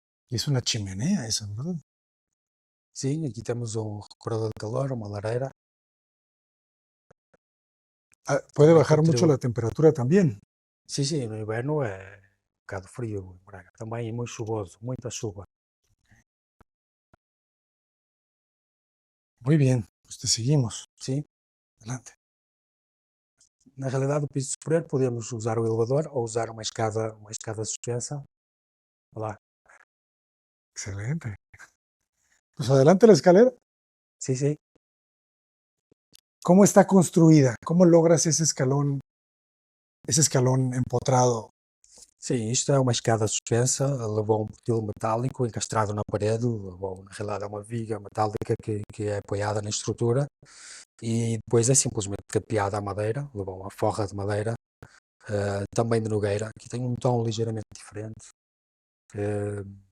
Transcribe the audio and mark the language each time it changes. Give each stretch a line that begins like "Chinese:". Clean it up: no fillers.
Spanish: es una chimenea esa, ¿verdad?
Portuguese: Sim, aqui temos um recuperador de calor, uma lareira.
Spanish: Ah, puede
Portuguese: Também
Spanish: bajar mucho
Portuguese: contribui.
Spanish: la temperatura también.
Portuguese: Sim, no inverno é um bocado frio em Braga. Também é muito chuvoso, muita chuva.
Spanish: Muy bien, pues te seguimos.
Portuguese: Sim,
Spanish: Adelante.
Portuguese: na realidade, o piso superior podemos usar o elevador ou usar uma escada suspensa. Olha lá.
Spanish: Excelente. Pues adelante la escalera.
Portuguese: Sim, sim.
Spanish: ¿Cómo está construida? ¿Cómo logras ese escalón empotrado?
Portuguese: Sim, isto é uma escada suspensa, levou um perfil metálico encastrado na parede, levou, na realidade é uma viga metálica que é apoiada na estrutura e depois é simplesmente capeada a madeira, levou uma forra de madeira, também de nogueira, aqui tem um tom ligeiramente diferente, eh,